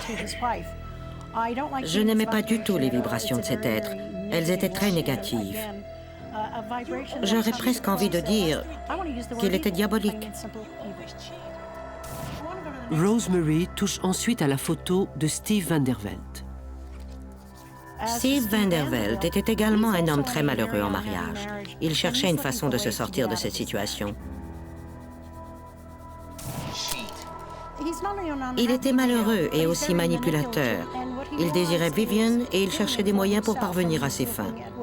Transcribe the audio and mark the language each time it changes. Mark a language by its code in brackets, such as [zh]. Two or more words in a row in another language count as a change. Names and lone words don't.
[fr] Je n'aimais pas du tout les vibrations de cet être. Elles étaient très négatives. J'aurais presque envie de dire qu'il était diabolique. Rosemary touche ensuite à la photo de Steve Van der Veld. Steve Van der Veld était également un homme très malheureux en mariage. Il cherchait une façon de se sortir de cette situation. Il était malheureux et aussi manipulateur. Il désirait Vivian et il cherchait des moyens pour parvenir à ses fins.